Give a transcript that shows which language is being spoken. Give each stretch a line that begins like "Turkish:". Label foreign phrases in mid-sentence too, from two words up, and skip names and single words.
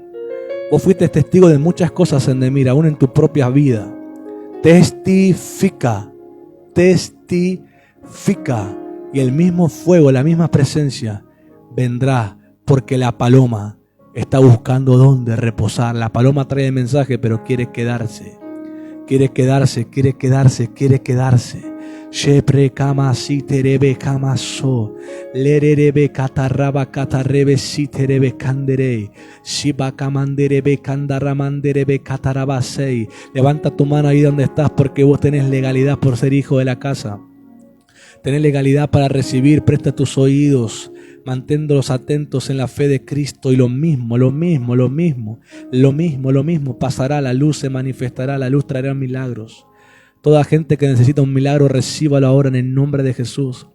Spanish: Vos fuiste testigo de muchas cosas en Emir, aún en tu propia vida. Testifica. Y el mismo fuego, la misma presencia vendrá, porque la paloma está buscando dónde reposar. La paloma trae el mensaje, pero quiere quedarse. Shepre kama si terebe kama so, lerebe kataraba katarebe si terebe kandere, shiba kamanderebe kandaramanderebe katarabasei. Levanta tu mano ahí donde estás, porque vos tenés legalidad por ser hijo de la casa. Tenés legalidad para recibir. Presta tus oídos, manténlos atentos en la fe de Cristo. Y lo mismo pasará. La luz se manifestará, la luz traerá milagros. Toda gente que necesita un milagro, recíbalo ahora en el nombre de Jesús.